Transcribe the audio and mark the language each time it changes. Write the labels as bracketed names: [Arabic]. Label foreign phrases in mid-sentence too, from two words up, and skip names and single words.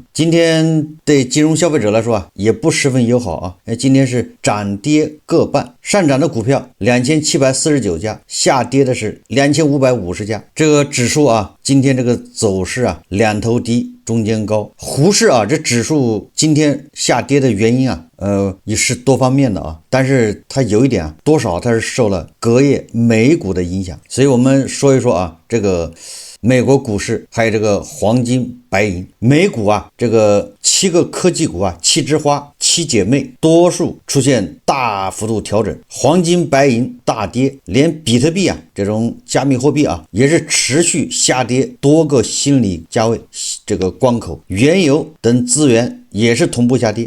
[Chinese] 今天對金融消費者來說啊，也不十分友好啊。今天是漲跌各半，上漲的股票2749家，下跌的是2550家。這個指數啊，今天這個走勢啊，兩頭低，中間高。胡適啊，這指數今天下跌的原因啊，也是多方面的啊，但是它有一点啊，多少它是受了隔夜美股的影響。所以我們說一說啊，這個美國股市還有這個黃金白銀。美股啊，這個7個科技股啊，7枝花7姐妹多數出現大幅度調整，黃金白銀大跌，連比特幣啊這種加密貨幣啊也是持續下跌多個心理價位這個關口，原油等資源也是同步下跌。